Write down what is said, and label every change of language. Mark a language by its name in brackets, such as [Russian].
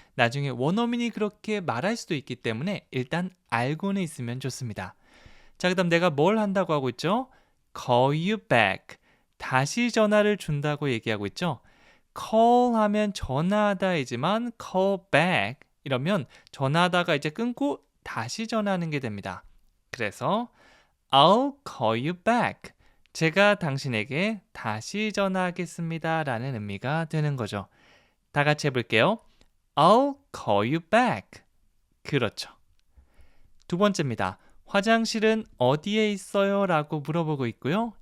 [Korean] 나중에 원어민이 그렇게 말할 수도 있기 때문에 일단 알고는 있으면 좋습니다. 자, 그다음 내가 뭘 한다고 하고 있죠? [English] Call you back. [Korean] 다시 전화를 준다고 얘기하고 있죠. call 하면 전화하다이지만 call back 이러면 전화하다가 이제 끊고 다시 전화하는 게 됩니다. 그래서 [English] I'll call you back. [Korean] 제가 당신에게 다시 전화하겠습니다 라는 의미가 되는 거죠. 다 같이 해볼게요. [English] I'll call you back. [Korean] 그렇죠. 두 번째입니다. 화장실은 어디에 있어요? 라고 물어보고 있고요.